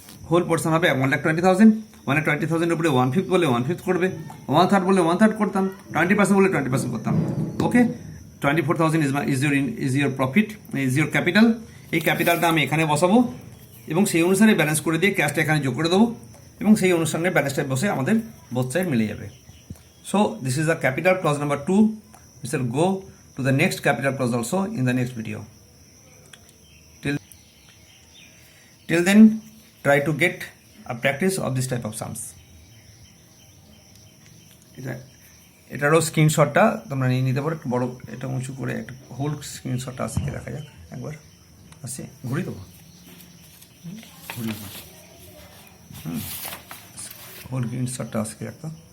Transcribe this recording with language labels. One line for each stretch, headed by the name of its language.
Bangla: Whole portion হবে 1,20,000। 1,20,000 উপরে 1/5 বলে 1/5 করবে, 1/3 বলে 1/3 করতাম, 20% বলে 20% করতাম।
English: Okay, 24,000 is your profit, is your capital.
Bangla: এই ক্যাপিটালটা আমি এখানে বসাবো এবং সেই অনুসারে ব্যালেন্স করে দিয়ে ক্যাশটা এখানে যোগ করে দেবো, এবং সেই অনুসারে ব্যালেন্সটা বসে আমাদের
English: both side
Bangla: মিলে যাবে।
English: So this is the capital clause number 2. We shall go to the next capital clause also in the next video. Till then, try to get a practice of this type of sums.
Bangla: এটারও স্ক্রিনশটটা তোমরা নিয়ে নিতে পারো। বড় এটা উঁচু করে একটা হোল স্ক্রিনশটটা আসছে, দেখা যাক একবার। আসছে, ঘুরিয়ে দেবো, হোল স্ক্রিনশটটা আসছে একটা।